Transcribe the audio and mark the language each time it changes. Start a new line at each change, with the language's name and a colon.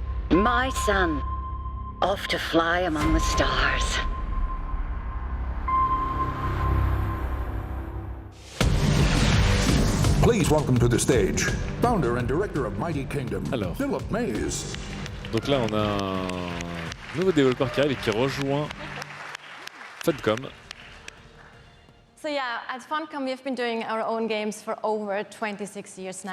English: My son, off to fly among the stars. Please welcome to the stage, founder and director of Mighty Kingdom, Philip Mays.
French: Donc là, on a un nouveau développeur qui arrive et qui rejoint Funcom.
English: So yeah, at Funcom we've been doing our own games for over 26 years now.